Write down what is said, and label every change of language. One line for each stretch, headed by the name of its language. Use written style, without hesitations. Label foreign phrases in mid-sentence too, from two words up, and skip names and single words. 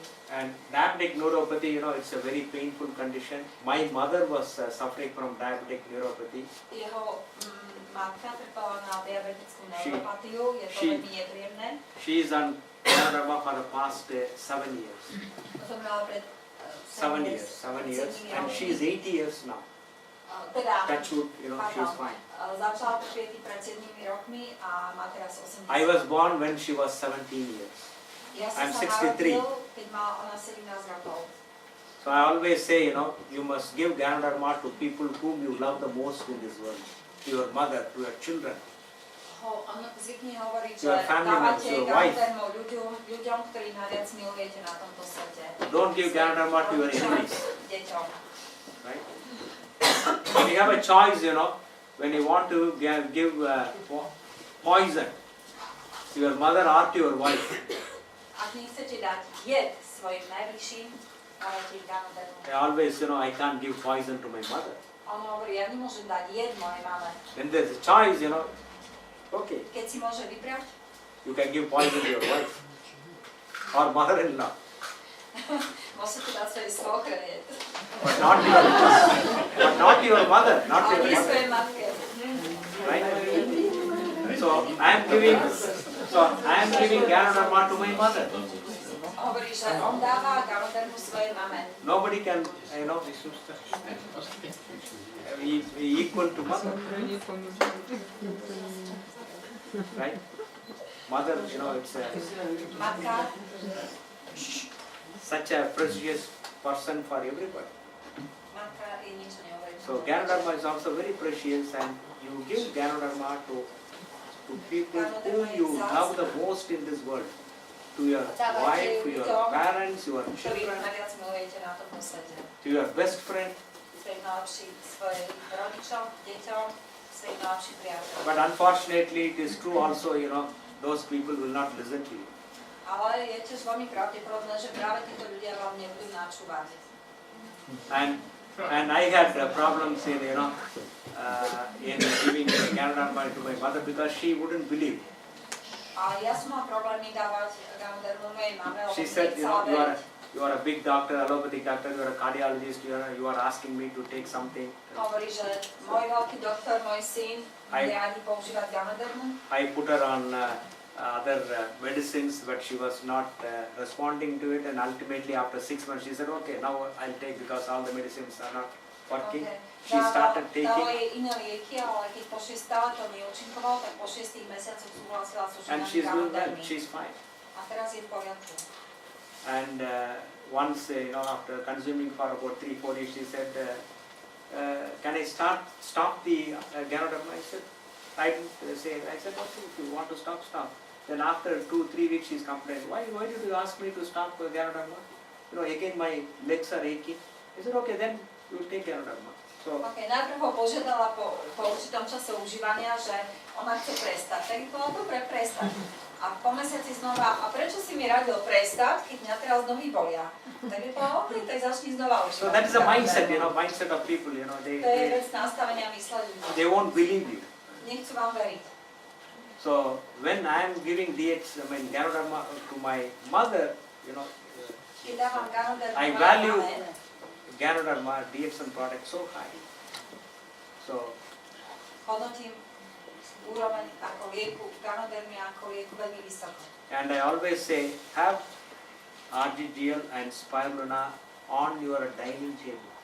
English: And diabetic neuropathy, you know, it's a very painful condition. My mother was suffering from diabetic neuropathy.
Slovak: Jeho matka trpela na diabetickú neuropatiu, je to veľmi nepríjemné.
English: She is on Ganoderma for the past 7 years.
Slovak: Zomrela pred
English: 7 years, and she is 80 years now.
Slovak: Teda,
English: Touch wood, you know, she is fine.
Slovak: začala trpieť pred 7 rokmi a má teraz 80.
English: I was born when she was 17 years.
Slovak: Ja
English: I'm
Slovak: som 63. sa narodil, keď mala ona 17 rokov.
English: So I always say, you know, you must give Ganoderma to people whom you love the most in this world. To your mother, to your children.
Slovak: On zvykne hovoriť, že
English: Your family members,
Slovak: dávate
English: your wife.
Slovak: Ganodermu ľuďom, ktorí najviac milujete na tomto svete.
English: Don't give Ganoderma to your
Slovak: Rodičom,
English: enemies,
Slovak: deťom.
English: right? When you have a choice, you know, when you want to give poison to your mother or to your wife,
Slovak: Ak nechcete dať jed svojim najbližším, dávate Ganodermu.
English: I always, you know, I can't give poison to my mother.
Slovak: On hovorí, ja nemôžem dať jed mojej mame.
English: When there's a choice, you know, okay,
Slovak: Keď si môže vybrať,
English: you can give poison to your wife or mother-in-law.
Slovak: Môžete dať svojej svokre jesť.
English: but not your mother, not
Slovak: Ale
English: your
Slovak: nie
English: mother,
Slovak: svojej matke.
English: right? So I am giving Ganoderma to my mother.
Slovak: Hovorí, že on dáva Ganodermu svojej mame.
English: Nobody can, be equal to mother, right? Mother, it's
Slovak: Matka,
English: such a precious person for everybody.
Slovak: matka je niečo neuveriteľné.
English: So Ganoderma is also very precious, and you give Ganoderma to people whom you love the most in this world. To your wife, to your parents, your
Slovak: Ktorých
English: children,
Slovak: najviac milujete na tomto svete.
English: to your best friend.
Slovak: Svojich rodičom, deťom, svojich najlepších priateľov.
English: But unfortunately, it is true also, those people will not listen to you.
Slovak: Ale je tiež veľmi pravdepodobné, že práve títo ľudia vám nebudú načúvať.
English: And I had problems in giving Ganoderma to my mother because she wouldn't believe.
Slovak: A ja som mal problémy dávať Ganodermu mojej mame, lebo
English: She said,
Slovak: nechcela veriť.
English: you are a big doctor, allopathic doctor, you are a cardiologist, you are asking me to take something.
Slovak: Hovorí, že môj veľký doktor, môj syn, Aj- rádi používať Ganodermu.
English: I put her on other medicines, but she was not responding to it, and ultimately after 6 months she said, okay, now I'll take because all the medicines are not working. Okay. She started
Slovak: Dalo
English: taking,
Slovak: jej iné lieky, ale keď po 6 stále to neúčinkovalo, tak po 6 mesiacoch súhlasila so
English: and
Slovak: užívaním
English: she's doing well,
Slovak: Ganodermy.
English: she's fine.
Slovak: A teraz je v poriadku.
English: And once, after consuming for about 3-4 years, she said, can I stop the Ganoderma? I said, I said, okay, if you want to stop, stop. Then after 2-3 weeks, she's complained, why did you ask me to stop Ganoderma? Again my legs are aching. I said, okay, then you take Ganoderma. So,
Slovak: Okay, najprv ho požiadala po určitom čase užívania, že ona chce prestať. Tak je to dobre prestať. A po mesiaci znova, a prečo si mi radil prestať, keď mňa teraz nohy bolia? Tak je to OK, tak začni znova užívať.
English: so that is a mindset, mindset of people,
Slovak: To je vec nastavenia mysle ľudí.
English: they won't believe you.
Slovak: Nechcú vám veriť.
English: So when I am giving Ganoderma to my mother,
Slovak: Keď dávam Ganodermu
English: I
Slovak: mojej
English: value
Slovak: mame,
English: Ganoderma DXN product so high. So
Slovak: hodnotím úroveň ako lieku, Ganodermy ako lieku veľmi vysoko.
English: and I always say have RGGL and spirulina on your dining table.